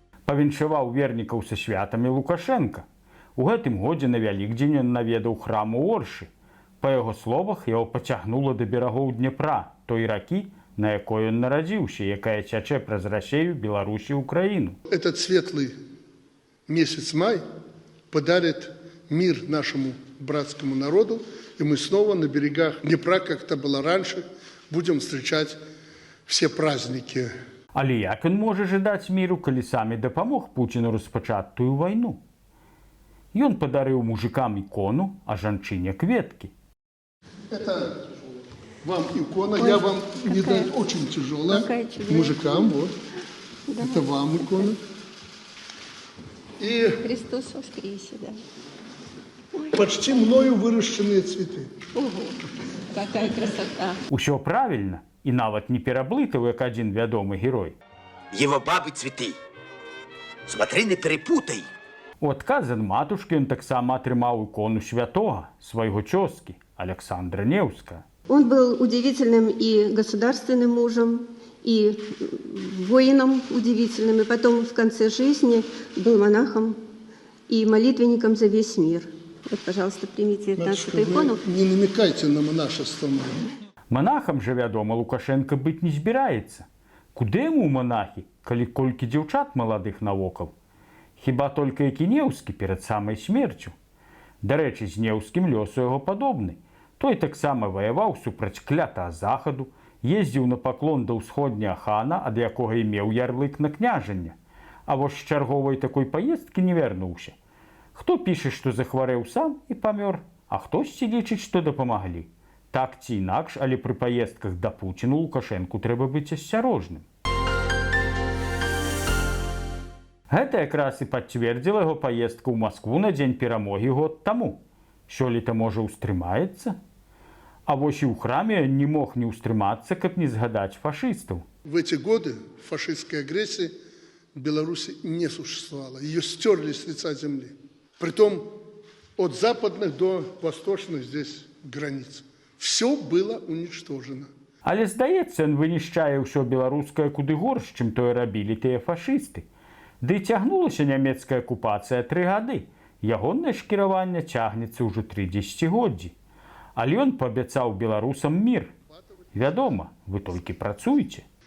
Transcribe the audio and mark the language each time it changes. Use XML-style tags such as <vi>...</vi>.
<be>Павіншаваў вернікаў са святамі Лукашенка. У гэтым годзе на Вялікдзень ён наведаў храм у Оршы. Па яго словах, яго пацягнула да берагоў Днепра, той ракі, на якой он нарадзіўся, якая цячэ праз Расею, Беларусі, Украіну.</be> <ru>Этот светлый месяц май подарит мир нашему братскому народу, и мы снова на берегах Днепра, как это было раньше, будем встречать все праздники.</ru> <be>Але як ён можа жадаць міру, калі самі дапамог Пуціну распачаць тую вайну? Ён падарыў мужикам ікону, а жанчыне кветкі.</be> <ru>Это вам икона, я вам не даю, очень тяжелая. Мужикам, вот. Да. Это вам икона. И Христос воскресе, да. Ой. Почти мною выращенные цветы. Ого, какая красота.</ru> <be>Усё правильно, і нават не пераблытаў, як адзін вядомы герой.</be> <ru>Его бабы цветы. Смотри, не перепутай.</ru> <be>У адказ ад матушкі ён таксама атрымаў ікону святога, свайго цёзкі, Александра Неўскага.</be> <ru>Он был удивительным и государственным мужем, и воином удивительным, и потом в конце жизни был монахом и молитвенником за весь мир. Вот, пожалуйста, примите эту икону. Не намекайте на монашество.</ru> <be>Монахам же, вядома, Лукашенко быць не збіраецца. Куды яму монахі, калі колькі дзяўчат маладых навокал? Хіба толькі які Неўскі перад самай смерцю. Дарэчы, з Неўскім лёсу яго падобны. Той таксама ваяваў супраць клятага захаду, ездзіў на паклон да ўсходняга хана, ад якога і меў ярлык на княжанне. А вось з чарговай такой паездкі не вярнуўся. Хто піша, што захварэў сам і памёр, а хтосьці лічыць, што дапамаглі. Так ці інакш, але пры паездках да Пуціну Лукашэнку трэба быць асцярожным. Гэта якраз і пацвердзіла яго паездка ў Маскву на дзень перамогі год таму. Сёлета, можа, устрымаецца? А вось і ў храме не мог не устрымацца, каб не згадаць фашыстаў.</be> <ru>В эти годы фашистской агрессии в Беларуси не существовало. Ее стерли с лица земли. Притом от западных до восточных здесь границ. Все было уничтожено.</ru> <be>Але, здаецца, ён вынішчае ўсё беларускае куды горш, чым тое рабілі тыя фашысты. Ды і цягнулася нямецкая акупацыя 3 гады. Ягонае ж кіраванне цягнецца ўжо 3 дзесяцігоддзі. Але ён паабяцаў беларусам мір. Вядома, вы толькі працуеце.</be>